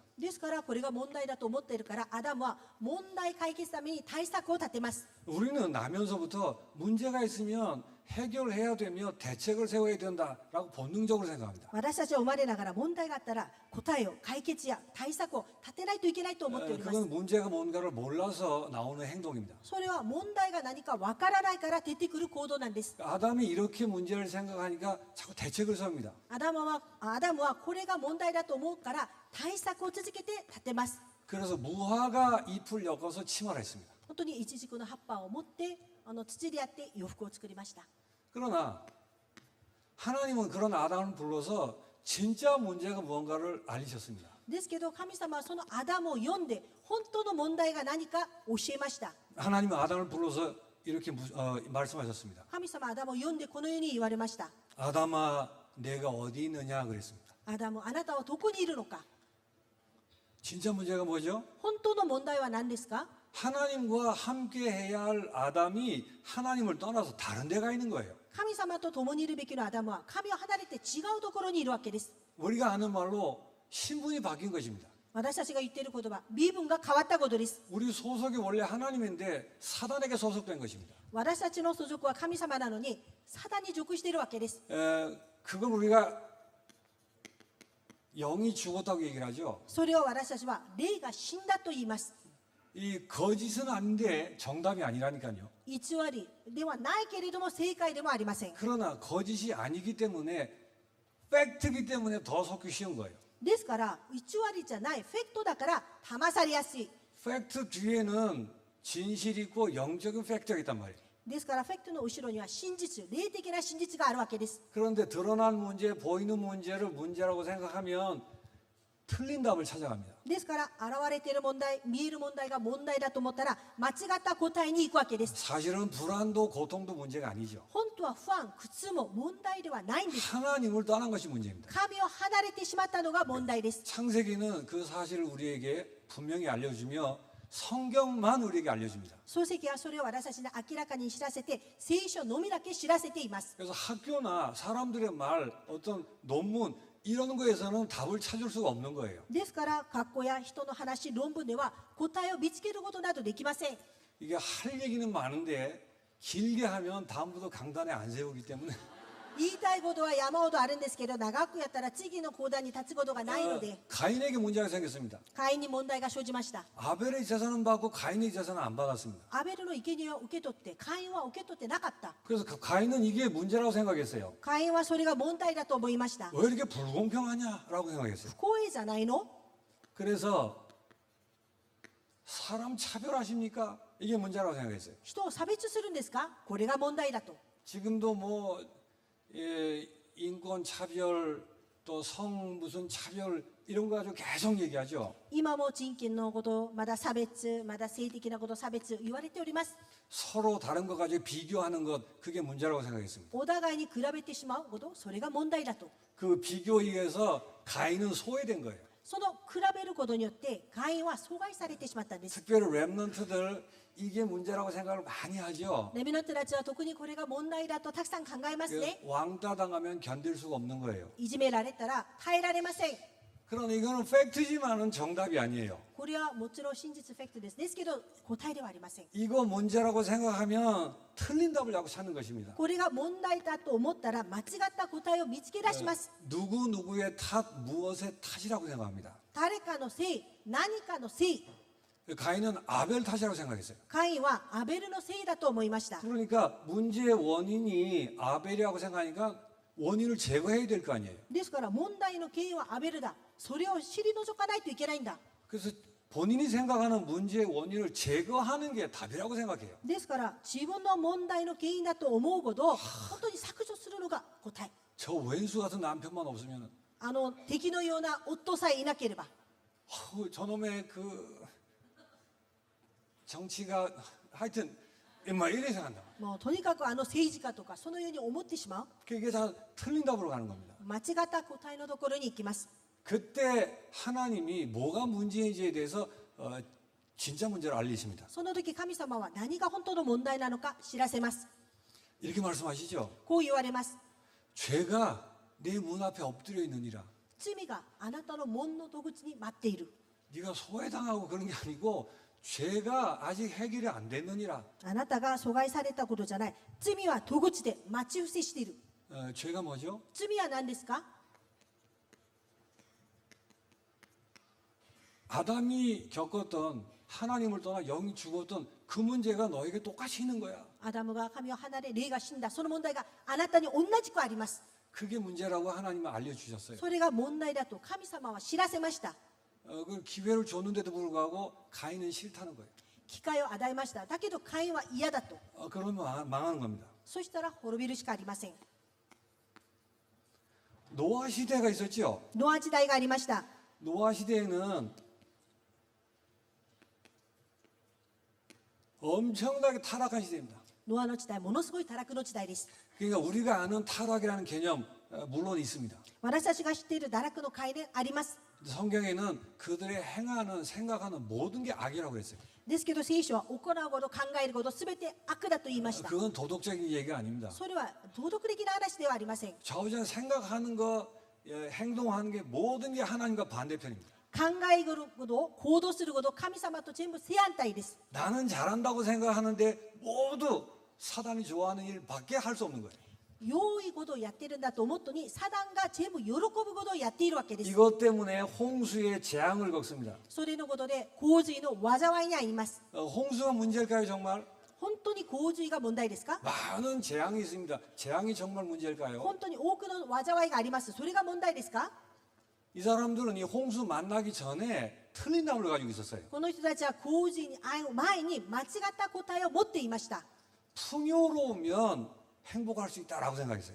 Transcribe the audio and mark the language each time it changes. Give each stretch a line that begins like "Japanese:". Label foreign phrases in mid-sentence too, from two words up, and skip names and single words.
Japanese: ですからこれが問題だと思っているからアダムは問題解決ために対策を立てます。
Korean: 우리는 나면서부터 문제가 있으면 해결해야 되며 대책을 세워야 된다라고 본능적으로 생각합니다.
Japanese: 私たちは生まれながら問題があったら答えを解決や対策を立てないといけないと思っております。
Korean: 그건 문제가 뭔가를 몰라서 나오는 행동입니다.
Japanese: それは問題が何かわからないから出てくる行動なんです。
Korean: 아담이 이렇게 문제를 생각하니까 자꾸 대책을 세웁니다.
Japanese: アダムはこれが問題だと思うから対策を続けて立てます。
Korean: 그래서 무화과 잎을 엮어서 치마를 했습니다.
Japanese: 本当にイチジクの葉っぱを持って土でやって洋服を作りました。
Korean: 그러나 하나님은 그런 아담을 불러서 진짜 문제가 무언가를 알리셨습니다.
Japanese: ですけど神様はそのアダムを読んで本当の問題が何か教えました。
Korean: 하나님은 아담을 불러서 이렇게 말씀하셨습니다.
Japanese: 神様はアダムを読んでこのように言われました。
Korean: 아담아 내가 어디 있느냐 그랬습니다.
Japanese: アダム、あなたはどこにいるのか。
Korean: 진짜 문제가 뭐죠?
Japanese: 本当の問題は何ですか。
Korean: 하나님과 함께 해야 할 아담이 하나님을 떠나서 다른 데 가 있는 거예요.
Japanese: 神様と共にいるべきのアダムは神を離れて違うところにいるわけです。
Korean: 우리가 아는 말로 신분이 바뀐 것입니다.
Japanese: 私たちが言っている言葉、身分が変わったことです。
Korean: 우리 소속이 원래 하나님인데 사단에게 소속된 것입니다.
Japanese: 私たちの所属は神様なのにサタンに属しているわけです。
Korean: 그걸 우리가 영이 죽었다고 얘기를 하죠.
Japanese: それを私たちは霊が死んだと言います。
Korean: 이 거짓은 아닌데 정답이 아니라니까요.
Japanese: 偽りではないけれども正解でもありません。
Korean: 그러나 거짓이 아니기 때문에 팩트이기 때문에 더 속기 쉬운 거예요.
Japanese: ですから偽りじゃないフェクトだから騙されやすい。
Korean: 팩트 뒤에는 진실이 있고 영적인 팩트가 있단 말이에요.
Japanese: ですからフェクトの後ろには真実、霊的な真実があるわけです。
Korean: 그런데 드러난 문제, 보이는 문제를 문제라고 생각하면 틀린 답을 찾아갑니다.
Japanese: ですから現れている問題、見える問題が問題だと思ったら間違った答えに行くわけです。
Korean: 사실은 불안도 고통도 문제가 아니죠.
Japanese: 本当は不安、苦痛も問題ではないんです。
Korean: 하나님을 떠난 것이 문제입니다.
Japanese: 神を離れてしまったのが問題です。
Korean: 창세기는 그 사실을 우리에게 분명히 알려주며 성경만 우리에게 알려줍니다.
Japanese: 漱石はそれを私たちに明らかに知らせて聖書のみだけ知らせています。
Korean: 그래서 학교나 사람들의 말, 어떤 논문 이런 거에서는 답을 찾을 수가 없는 거예요.
Japanese: ですから学校や人の話、論文では答えを見つけることなどできません。
Korean: 이게 할 얘기는 많은데 길게 하면 다음부터 강단에 안 세우기 때문에
Japanese: 言いたいことは山ほどあるんですけど長くやったら次の講談に立つことがないので
Korean: 가인에게 문제가 생겼습니다.
Japanese: 会員に問題が生じました。
Korean: 아벨의 재산은 받고 가인의 재산은 안 받았습니다.
Japanese: アベルの生贄を受け取って会員は受け取ってなかった。
Korean: 그래서 가인은 이게 문제라고 생각했어요.
Japanese: 会員はそれが問題だと思いました。
Korean: 왜 이렇게 불공평하냐라고 생각했어요.
Japanese: 不公平じゃないの。
Korean: 그래서 사람 차별하십니까? 이게 문제라고 생각했어요.
Japanese: 人を差別するんですか。これが問題だと。
Korean: 지금도 뭐 인권 차별 또 성 무슨 차별 이런 거 가지고 계속 얘기하죠.
Japanese: 今も人権のことまだ差別、まだ性的なこと差別言われております。
Korean: 서로 다른 거 가지고 비교하는 것 그게 문제라고 생각했습니다.
Japanese: お互いに比べてしまうこと、それが問題だと。
Korean: 그 비교에 의해서 가인은 소외된 거예요.
Japanese: その比べることによって会員は阻害されてしまったんです。
Korean: 특별히 랩런트들 이게 문제라고 생각을 많이 하죠.
Japanese: レミナントたちは特にこれが問題だとたくさん考えますね。
Korean: 왕따 당하면 견딜 수가 없는 거예요.
Japanese: いじめられたら耐えられません。
Korean: 그러나 이거는 팩트지만은 정답이 아니에요.
Japanese: これはもちろん真実フェクトです。ですけど答えではありません。
Korean: 이거 문제라고 생각하면 틀린 답을 자꾸 찾는 것입니다.
Japanese: これが問題だと思ったら間違った答えを見つけ出します。
Korean: 누구 누구의 탓, 무엇의 탓이라고 생각합니다.
Japanese: 誰かのせい、何かのせい。
Korean: 가인은 아벨 탓이라고 생각했어요.
Japanese: 会員はアベルのせいだと思いました。
Korean: 그러니까 문제의 원인이 아벨이라고 생각하니까 원인을 제거해야 될 거 아니에요.
Japanese: ですから問題の原因はアベルだ。それを知り除かないといけないんだ。
Korean: 그래서 본인이 생각하는 문제의 원인을 제거하는 게 답이라고 생각해요.
Japanese: ですから自分の問題の原因だと思うほど本当に削除するのが答え。
Korean: 저 왼수 같은 남편만 없으면
Japanese: 敵のような夫さえいなければ
Korean: 저놈의 그 정치가 하여튼 막 이래 생각한다.
Japanese: もうとにかく政治家とかそのように思ってしまう。
Korean: 그게 다 틀린 답으로 가는 겁니다.
Japanese: 間違った答えのところに行きます。
Korean: 그때 하나님이 뭐가 문제인지에 대해서 진짜 문제를 알리십니다.
Japanese: その時神様は何が本当の問題なのか知らせます。
Korean: 이렇게 말씀하시죠.
Japanese: こう言われます。
Korean: 죄가 내 문 앞에 엎드려 있느니라.
Japanese: 罪があなたの門の戸口に待っている。
Korean: 네가 소외당하고 그런 게 아니고 죄가 아직 해결이 안 됐느니라.
Japanese: あなたが阻害されたことじゃない。罪は戸口で待ち伏せしている。
Korean: 죄가 뭐죠?
Japanese: 罪は何ですか？
Korean: 아담이 겪었던 하나님을 떠나 영이 죽었던 그 문제가 너에게 똑같이 있는 거야.
Japanese: アダムが神を離れ霊が死んだその問題があなたに同じくあります。
Korean: 그게 문제라고 하나님은 알려주셨어요.
Japanese: それが問題だと神様は知らせました。
Korean: 그 기회를 줬는데도 불구하고 가인은 싫다는 거예요.
Japanese: 機会を与えました。だけどカインは嫌だと。
Korean: 그러면 망하는 겁니다.
Japanese: そしたら滅びるしかありません。
Korean: 노아 시대가 있었죠.
Japanese: ノア時代がありました。
Korean: 노아 시대에는 엄청나게 타락한 시대입니다.
Japanese: ノアの時代、ものすごい堕落の時代です。
Korean: 그러니까 우리가 아는 타락이라는 개념 물론 있습니다.
Japanese: 私たちが知っている堕落の概念あります。
Korean: 성경에는 그들의 행하는 생각하는 모든 게 악이라고 그랬어요.
Japanese: ですけど聖書は行うこと考えることすべて悪だと言いました。
Korean: 그건 도덕적인 얘기가 아닙니다.
Japanese: それは道徳的な話ではありません。
Korean: 좌우자 생각하는 거 행동하는 게 모든 게 하나님과 반대편입니다.
Japanese: 考えること行動すること神様と全部正反対です。
Korean: 나는 잘한다고 생각하는데 모두 사단이 좋아하는 일밖에 할 수 없는 거예요.
Japanese: 良いことをやってるんだと思ったのにサタンが全部喜ぶことをやっているわけです。
Korean: 이것 때문에 홍수의 재앙을 겪습니다.
Japanese: それのことで洪水の災いに遭います。
Korean: 홍수가 문제일까요 정말?
Japanese: 本当に洪水が問題ですか？
Korean: 많은 재앙이 있습니다. 재앙이 정말 문제일까요?
Japanese: 本当に多くの災いがあります。それが問題ですか？
Korean: 이 사람들은 이 홍수 만나기 전에 틀린 답을 가지고 있었어요.
Japanese: この人たちは洪水に遭う前に間違った答えを持っていました。
Korean: 풍요로우면 행복할 수 있다라고 생각했어요.